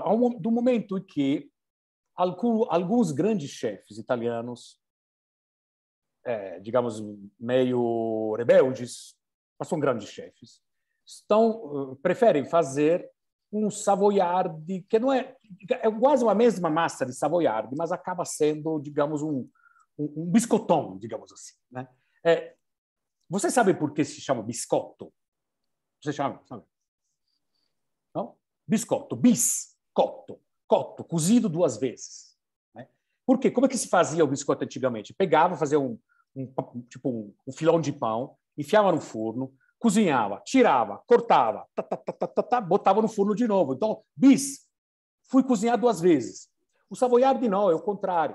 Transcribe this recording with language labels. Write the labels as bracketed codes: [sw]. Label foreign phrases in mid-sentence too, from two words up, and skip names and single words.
[pt] Do momento em que alguns grandes chefes italianos, digamos, meio rebeldes, mas são grandes chefes, preferem fazer um savoiardi, que não é quase a mesma massa de savoiardi, mas acaba sendo, digamos, um biscottão, digamos assim. Né? Você sabe por que se chama biscotto? Você sabe? Não? [it] Biscotto, biscotto, cotto, [pt] cozido 2 vezes. Né? Por quê? Como é que se fazia o biscotto antigamente? Pegava, fazia um filão de pão, enfiava no forno, cozinhava, tirava, cortava, botava no forno de novo. Então, fui cozinhar 2 vezes. O savoiardi não, é o contrário.